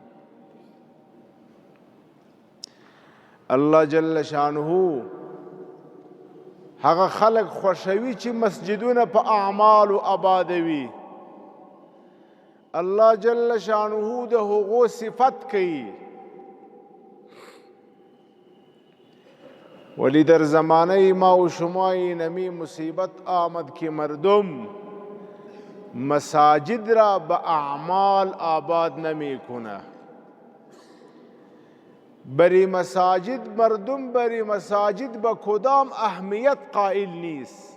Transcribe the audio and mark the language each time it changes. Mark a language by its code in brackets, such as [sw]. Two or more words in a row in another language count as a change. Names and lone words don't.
[ar] الله جل شانه [ps] هغه خلق خوشوي چې مسجدونه په اعمال آبادوي. [ar] الله جل شانه [ps] د هغو صفت کوي. [fa] ولی در زمانه ما و شما نمی مصیبت آمد که مردم مساجد را به اعمال آباد نمی کنه. بری مساجد مردم بری مساجد به کدام اهمیت قائل نیست.